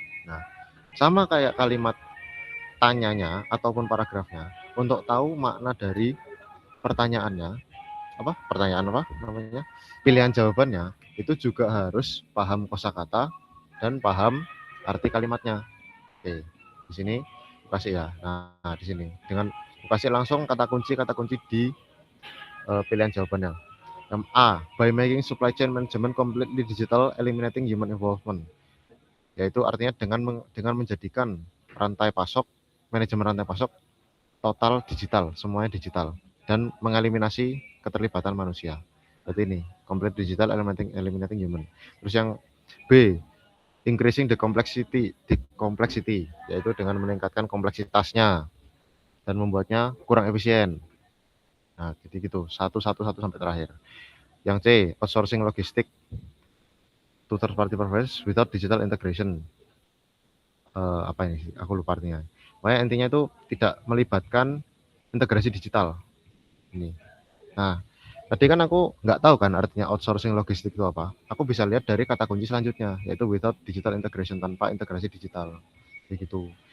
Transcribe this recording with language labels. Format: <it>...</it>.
<id>Nah, sama kayak kalimat tanyanya ataupun paragrafnya, untuk tahu makna dari pertanyaannya, pertanyaan apa namanya, pilihan jawabannya, itu juga harus paham kosakata dan paham arti kalimatnya. Oke, di sini kasih ya. Nah, di sini dengan kasih langsung kata kunci di pilihan jawabannya.</id> <en>A, by making supply chain management completely digital, eliminating human involvement.</en> <id>Yaitu artinya dengan menjadikan manajemen rantai pasok total digital, semuanya digital, dan mengeliminasi keterlibatan manusia. Berarti ini</id> <en>complete digital, eliminating human.</en> <id>Terus yang B,</id> <en>increasing the complexity,</en> <id>yaitu dengan meningkatkan kompleksitasnya dan membuatnya kurang efisien. Nah, jadi gitu, satu sampai terakhir. Yang C,</id> <en>outsourcing logistik to third party providers without digital integration.</en> <id>Apa ini? Aku lupa artinya. Makanya intinya itu tidak melibatkan integrasi digital. Ini. Nah, tadi kan aku nggak tahu kan artinya outsourcing logistik itu apa. Aku bisa lihat dari kata kunci selanjutnya, yaitu</id> <en>without digital integration,</en> <id>tanpa integrasi digital. Begitu.</id>